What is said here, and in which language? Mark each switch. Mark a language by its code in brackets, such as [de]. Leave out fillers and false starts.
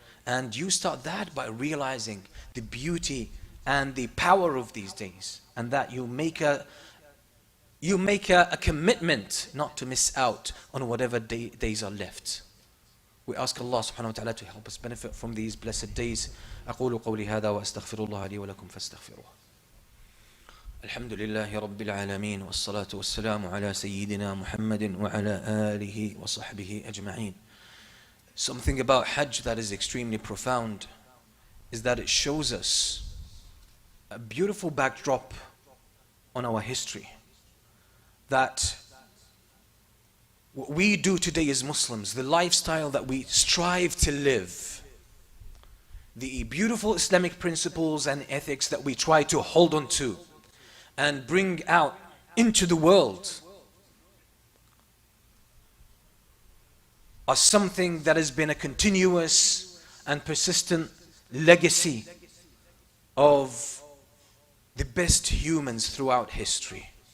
[en] And you start that by realizing the beauty and the power of these days. And that you make a commitment not to miss out on whatever days are left. We ask Allah subhanahu wa ta'ala to help us benefit from these blessed days. [ar] أقول قولي هذا وأستغفر الله لي ولكم فاستغفروه. الحمد لله رب العالمين والصلاة والسلام على سيدنا محمد وعلى آله وصحبه أجمعين. [en] Something about Hajj that is extremely profound is that it shows us a beautiful backdrop on our history. That what we do today as Muslims, the lifestyle that we strive to live, the beautiful Islamic principles and ethics that we try to hold on to and bring out into the world are something that has been a continuous and persistent legacy of the best humans throughout history.